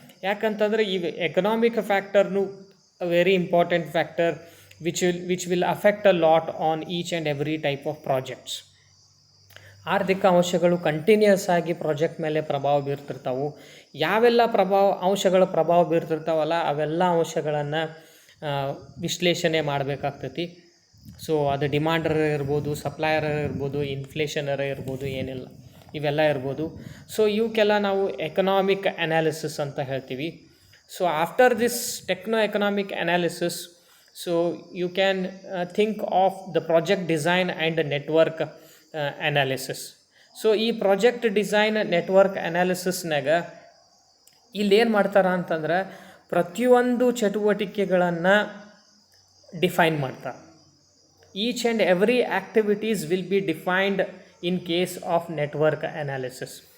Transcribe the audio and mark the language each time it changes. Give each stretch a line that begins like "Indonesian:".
Kannada: ಯಾಕಂತಂದರೆ ಈ economic ಫ್ಯಾಕ್ಟರ್ನು
English: a very important factor which will affect a lot on each and every type of projects.
Kannada: ಆರ್ಥಿಕ ಅಂಶಗಳು continuous ಆಗಿ project ಮೇಲೆ ಪ್ರಭಾವ ಬೀರ್ತಿರ್ತಾವೆ. ಯಾವೆಲ್ಲ ಅಂಶಗಳ ಪ್ರಭಾವ ಬೀರ್ತಿರ್ತಾವಲ್ಲ ಅವೆಲ್ಲ ಅಂಶಗಳನ್ನು ವಿಶ್ಲೇಷಣೆ ಮಾಡಬೇಕಾಗ್ತೈತಿ. ಸೊ ಅದು ಡಿಮಾಂಡರ್ ಇರ್ಬೋದು, ಸಪ್ಲೈಯರ್ ಇರ್ಬೋದು, ಇನ್ಫ್ಲೇಷನರ್ ಇರ್ಬೋದು, ಏನಿಲ್ಲ ಇವೆಲ್ಲ ಇರ್ಬೋದು. ಸೊ ಇವಕ್ಕೆಲ್ಲ ನಾವು ಎಕನಾಮಿಕ್ ಅನಾಲಿಸಿಸ್ ಅಂತ ಹೇಳ್ತೀವಿ.
English: So after this techno-economic analysis, so you can think of the project design and network analysis.
Kannada: So ಈ ಪ್ರಾಜೆಕ್ಟ್ ಡಿಸೈನ್ ನೆಟ್ವರ್ಕ್ ಅನಾಲಿಸಿಸ್ನಾಗ ಇಲ್ಲೇನು ಮಾಡ್ತಾರೆ ಅಂತಂದ್ರೆ ಪ್ರತಿಯೊಂದು ಚಟುವಟಿಕೆಗಳನ್ನು ಡಿಫೈನ್ ಮಾಡ್ತಾರೆ.
English: Each and every activities will be defined in case of network analysis.